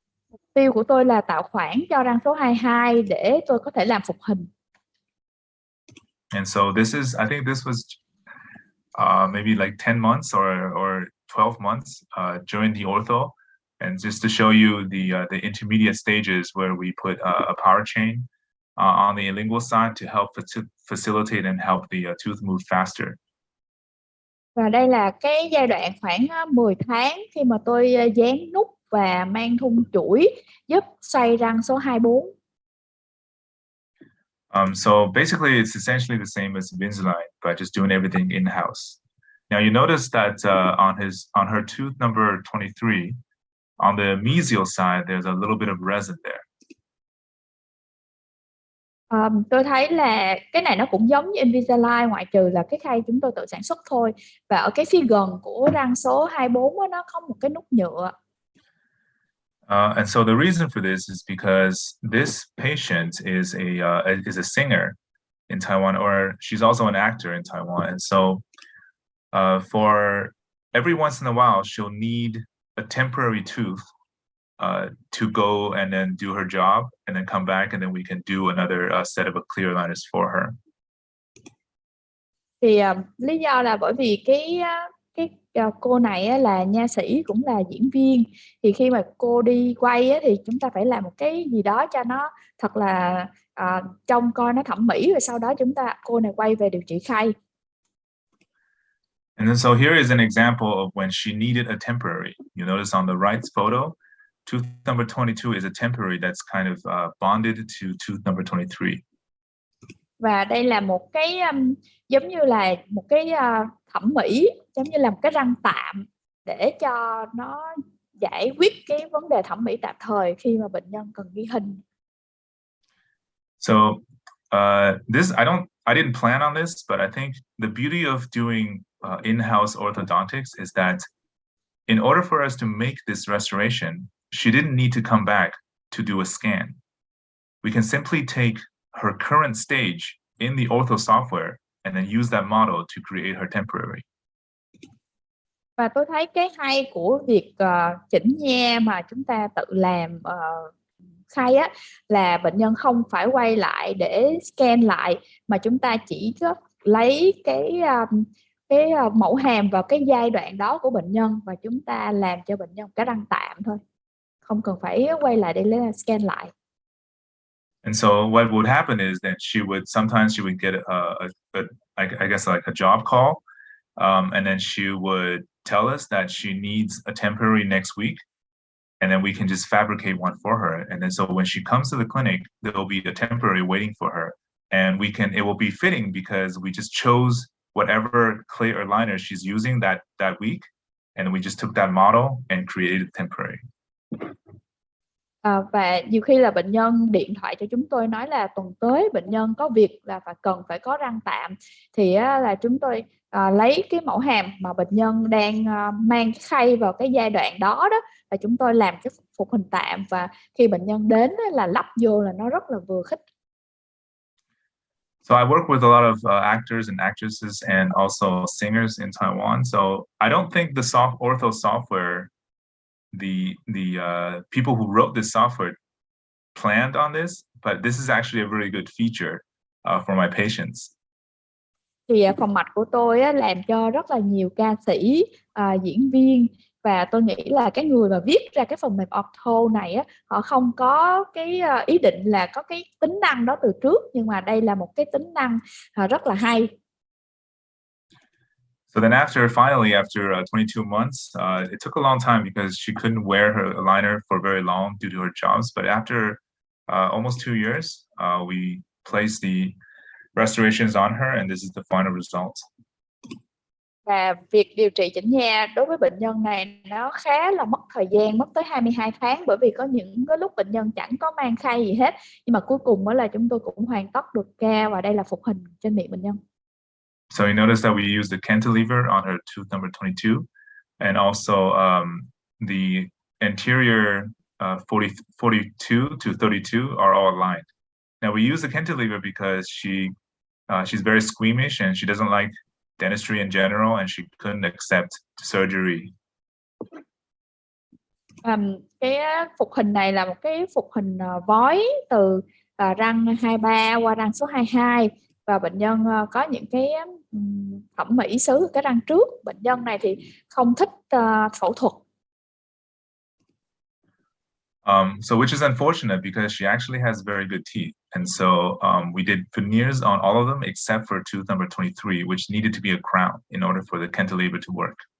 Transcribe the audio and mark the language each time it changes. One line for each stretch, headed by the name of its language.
Vietnamese: Mục tiêu của tôi là tạo khoảng cho răng số 22 để tôi có thể làm phục hình.
English: And so I think this was maybe like 10 months or 12 months during the ortho, and just to show you the intermediate stages where we put a power chain on the lingual side to help facilitate and help the tooth move faster.
Vietnamese: Và đây là cái giai đoạn khoảng 10 tháng khi mà tôi dán nút và mang thun chuỗi giúp xoay răng số 24.
English: So basically, it's essentially the same as Invisalign, but just doing everything in-house. Now you notice that on her tooth number 23, on the mesial side, there's a little bit of resin there.
Vietnamese: Tôi thấy là cái này nó cũng giống như Invisalign, ngoại trừ là cái khay chúng tôi tự sản xuất thôi. Và ở cái phía gần của răng số 24 đó, nó có một cái nút nhựa.
English: And so the reason for this is because this patient is a singer in Taiwan, or she's also an actor in Taiwan. And so for every once in a while, she'll need a temporary tooth to go and then do her job and then come back, and then we can do another set of clear aligners for her.
Vietnamese: Thì lý do là bởi vì cái cô này là nha sĩ cũng là diễn viên, thì khi mà cô đi quay thì chúng ta phải làm một cái gì đó cho nó thật là trông coi nó thẩm mỹ, rồi sau đó cô này quay về điều trị khay.
English: And then so here is an example of when she needed a temporary. You notice on the right photo, tooth number 22 is a temporary that's kind of bonded to tooth number 23.
Vietnamese: Và đây là một cái giống như là một cái thẩm mỹ, giống như là một cái răng tạm để cho nó giải quyết cái vấn đề thẩm mỹ tạm thời khi mà bệnh nhân cần ghi hình.
English: So this I didn't plan on this, but I think the beauty of doing in-house orthodontics is that in order for us to make this restoration, she didn't need to come back to do a scan. We can simply take her current stage in the ortho software and then use that model to create her temporary.
Vietnamese: Và tôi thấy cái hay của việc chỉnh nha mà chúng ta tự làm khay là bệnh nhân không phải quay lại để scan lại, mà chúng ta chỉ có lấy cái mẫu hàm vào cái giai đoạn đó của bệnh nhân và chúng ta làm cho bệnh nhân cái răng tạm thôi, không cần phải quay lại để lấy scan lại.
English: And so what would happen is that sometimes she would get I guess like a job call, and then she would tell us that she needs a temporary next week, and then we can just fabricate one for her. And then so when she comes to the clinic, there will be a temporary waiting for her, and it will be fitting because we just chose whatever clear aligner she's using that week, and we just took that model and created temporary.
Vietnamese: Và nhiều khi là bệnh nhân điện thoại cho chúng tôi nói là tuần tới bệnh nhân có việc là cần phải có răng tạm, thì là chúng tôi lấy cái mẫu hàm mà bệnh nhân đang mang cái khay vào cái giai đoạn đó và chúng tôi làm cái phục hình tạm, và khi bệnh nhân đến là lắp vô là nó rất là vừa khít.
English: So I work with a lot of actors and actresses and also singers in Taiwan. So I don't think the ortho software, the people who wrote this software planned on this, but this is actually a very good feature for my patients.
Vietnamese: Thì phòng mạch của tôi làm cho rất là nhiều ca sĩ, diễn viên, và tôi nghĩ là cái người mà viết ra cái phần mềm ortho này họ không có cái ý định là có cái tính năng đó từ trước, nhưng mà đây là một cái tính năng rất là hay.
English: So then finally after 22 months, it took a long time because she couldn't wear her aligner for very long due to her jobs. But after almost 2 years, we placed the restorations on her, and this is the final result.
Vietnamese: Và việc điều trị chỉnh nha đối với bệnh nhân này nó khá là mất thời gian, mất tới 22 tháng, bởi vì có những cái lúc bệnh nhân chẳng có mang khay gì hết, nhưng mà cuối cùng là chúng tôi cũng hoàn tất được ca, và đây là phục hình trên miệng bệnh nhân.
English: So you notice that we used the cantilever on her tooth number 22, and also the anterior 42 to 32 are all aligned. Now we use the cantilever because she's very squeamish and she doesn't like dentistry in general, and she couldn't accept surgery.
Vietnamese: Cái phục hình này là một cái phục hình vói từ răng 23 qua răng số 22, và bệnh nhân có những cái thẩm mỹ xứ ở cái răng trước. Bệnh nhân này thì không thích phẫu thuật.
English: So which is unfortunate because she actually has very good teeth, and so we did veneers on all of them except for tooth number 23, which needed to be a crown in order for the cantilever to work.